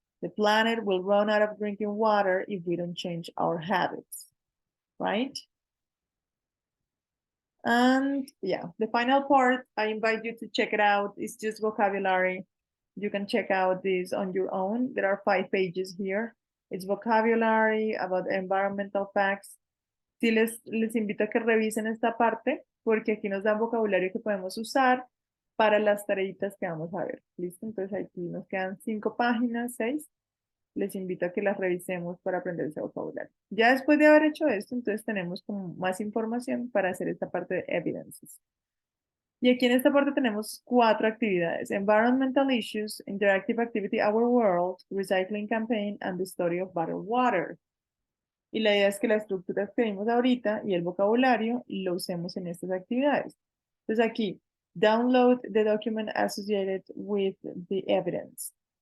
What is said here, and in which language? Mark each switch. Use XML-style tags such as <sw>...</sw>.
<en>The planet will run out of drinking water if we don't change our habits, right? And yeah, the final part, I invite you to check it out. It's just vocabulary. You can check out this on your own. There are 5 pages here. It's vocabulary about environmental facts.</en> <es>Sí, les invito a que revisen esta parte porque aquí nos dan vocabulario que podemos usar para las tareitas que vamos a ver. ¿Listo? Entonces aquí nos quedan 5 páginas, 6. Les invito a que las revisemos para aprender ese vocabulario. Ya después de haber hecho esto, entonces tenemos como más información para hacer esta parte de evidences. Y aquí en esta parte tenemos 4 actividades.</es> <en>Environmental issues, interactive activity, our world, recycling campaign, and the story of bottled water.</en> <es>Y la idea es que la estructura que vimos ahorita y el vocabulario lo usemos en estas actividades. Entonces aquí,</es> <en>download the document associated with the evidence.</en>